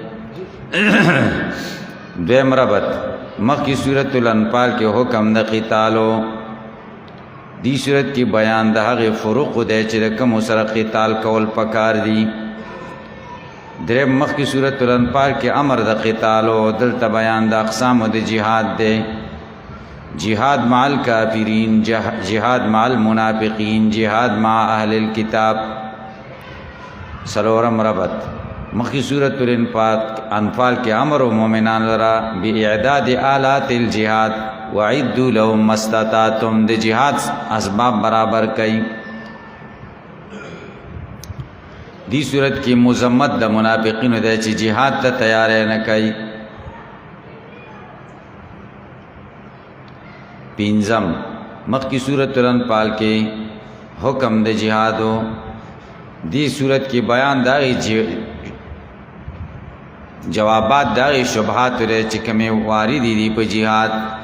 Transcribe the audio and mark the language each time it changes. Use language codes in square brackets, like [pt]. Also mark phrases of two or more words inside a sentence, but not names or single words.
[ps] دویم ربط مخ کی سورة الانفال کې حکم د قتالو، دی صورت کی بیان د هغه فروق دی چې د کوم سره قتال کول پکار دي. دریم مخ کی سورۃ الانفال کې امر د قتال او دلته بیان د اقسام د جهاد دی. [ar] جهاد مع الکافرین، جهاد مع المنافقین، جهاد مع اهل الكتاب. [ps] سلورم ربط مخ کی سورۃ الانفال کې امر او مؤمنان لرا [ar] باعداد آلات الجهاد وعدوا لهم ما استطعتم، [ps] د جهاد اسباب برابر کئ. دی صورت کی مذمت د منافقینو د چې جهاد ته تیار نه کئ. پنځم مخ کی سورۃ الانفال کې حکم د جهادو، دی صورت کی بیان داغي جوابات داغي شبهات لري چې کومه واردې دي په جهاد.